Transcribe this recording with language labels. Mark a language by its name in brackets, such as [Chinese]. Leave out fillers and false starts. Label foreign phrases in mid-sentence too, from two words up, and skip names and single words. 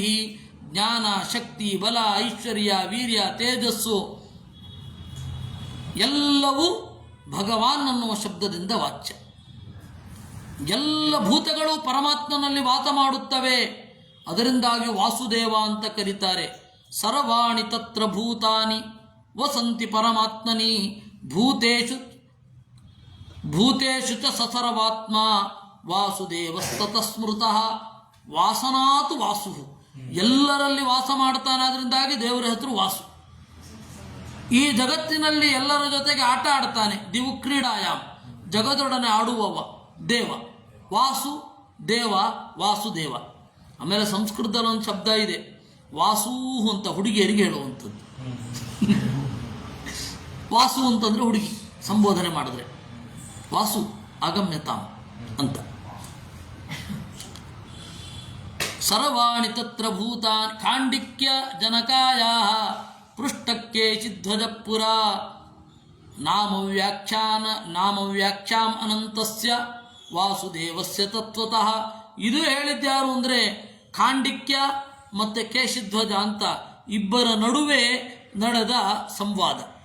[Kannada] ಜ್ಞಾನ, ಶಕ್ತಿ, ಬಲ, ಐಶ್ವರ್ಯ, ವೀರ್ಯ, ತೇಜಸ್ಸು ಎಲ್ಲವೂ ಭಗವಾನ್ ಅನ್ನುವ ಶಬ್ದದಿಂದ ವಾಚ್ಯ. ಎಲ್ಲ ಭೂತಗಳು ಪರಮಾತ್ಮನಲ್ಲಿ ವಾಸ ಮಾಡುತ್ತವೆ. ಅದರಿಂದಾಗಿ ವಾಸುದೇವ ಅಂತ ಕರೀತಾರೆ. [Sanskrit] ಸರ್ವಾಣಿ ತತ್ರ ಭೂತಾನಿ ವಸಂತಿ ಪರಮಾತ್ಮನಿ ಭೂತೇಷು ಭೂತೇಷು ಚ ಸಸರ್ವಾತ್ಮ ವಾಸುದೇವಸ್ತತಃ ಸ್ಮೃತಃ. ವಾಸನಾತು ವಾಸು, [Kannada] ಎಲ್ಲರಲ್ಲಿ ವಾಸ ಮಾಡ್ತಾನೆ. ಅದರಿಂದಾಗಿ ದೇವರ ಹೆಸರು ವಾಸು. ಈ ಜಗತ್ತಿನಲ್ಲಿ ಎಲ್ಲರ ಜೊತೆಗೆ ಆಟ ಆಡ್ತಾನೆ. [Sanskrit] ದಿವು ಕ್ರೀಡಾಯಾಮ್, [Kannada] ಜಗದೊಡನೆ ಆಡುವವ ದೇವ. ವಾಸು ದೇವ, ವಾಸುದೇವ. ಆಮೇಲೆ ಸಂಸ್ಕೃತದಲ್ಲಿ ಒಂದು ಶಬ್ದ ಇದೆ, ವಾಸು ಅಂತ, ಹುಡುಗಿಯರಿಗೆ ಹೇಳುವಂಥದ್ದು. ವಾಸು ಅಂತಂದ್ರೆ ಹುಡುಗಿ ಸಂಬೋಧನೆ ಮಾಡಿದ್ರೆ [Sanskrit] ವಾಸು ಆಗಮ್ಯತಾಂ [Kannada] ಅಂತ. [Sanskrit] ಸರ್ವಾಣಿ ತತ್ರ ಭೂತಾನ್ ಖಾಂಡಿಕ್ಯ ಜನಕಾಯಾ ಪೃಷ್ಠಕ್ಕೆ ಚಿಧ್ವಜಪುರ ನಾಮವ್ಯಾಖ್ಯಾಂ ಅನಂತಸ್ಯ ವಾಸುದೇವಸ್ಯ ತತ್ವತಃ. [Kannada] ಇದು ಹೇಳಿದ್ಯಾರು ಅಂದರೆ ಖಾಂಡಿಕ್ಯ ಮತ್ತು ಕೇಶಿಧ್ವಜ ಅಂತ ಇಬ್ಬರ ನಡುವೆ ನಡೆದ ಸಂವಾದ.